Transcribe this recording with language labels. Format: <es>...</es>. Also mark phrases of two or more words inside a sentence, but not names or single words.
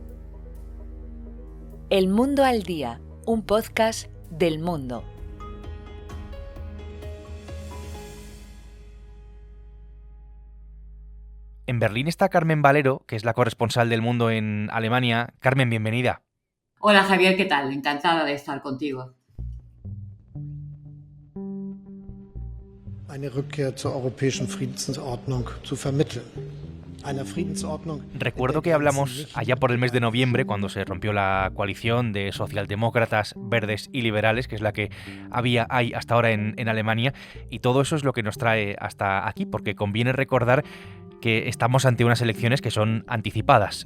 <es>El Mundo al Día, un podcast del Mundo. En Berlín está Carmen Valero, que es la corresponsal del Mundo en Alemania. Carmen, bienvenida. Hola Javier, ¿qué tal? Encantada de estar contigo.</es> <de>Eine Rückkehr zur europäischen Friedensordnung zu vermitteln.</de> <es>Recuerdo que hablamos allá por el mes de noviembre, cuando se rompió la coalición de socialdemócratas, verdes y liberales, que es la que hay hasta ahora en Alemania, y todo eso es lo que nos trae hasta aquí, porque conviene recordar que estamos ante unas elecciones que son anticipadas.</es>